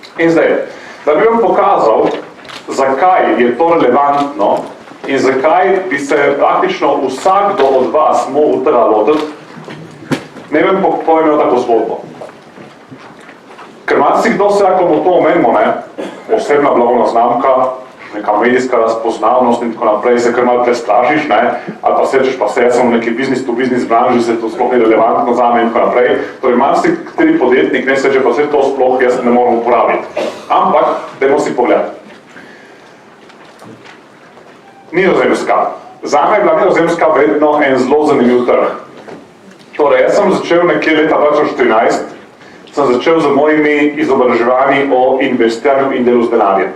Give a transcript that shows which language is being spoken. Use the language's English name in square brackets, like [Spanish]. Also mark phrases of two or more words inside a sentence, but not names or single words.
[Slovenian] In zdaj, da bi vam pokazal, zakaj je to relevantno in zakaj bi se praktično vsakdo od vas mogel tega lotiti, ne vem povem tako zgodbo. Ker marsikdo se, ko mu to omenimo, osebna blagovna znamka, neka medijska razpoznavnost in tako naprej, se kar malo prestrašiš, ali pa sečeš, pa se jaz sem v neki [English] business-to-business [Slovenian] branži, se to sploh ni relevantno zame in tako naprej. Torej, marsikateri podjetnik ne seče, pa se to sploh jaz ne morem uporabiti. Ampak, dajmo si pogledati. Nizozemska. Zame je bila Nizozemska vedno en zelo zanimiv trg. Torej, jaz sem začel nekje leta 2014, sem začel z mojimi izobraževanji o investiranju in delu z denarjem.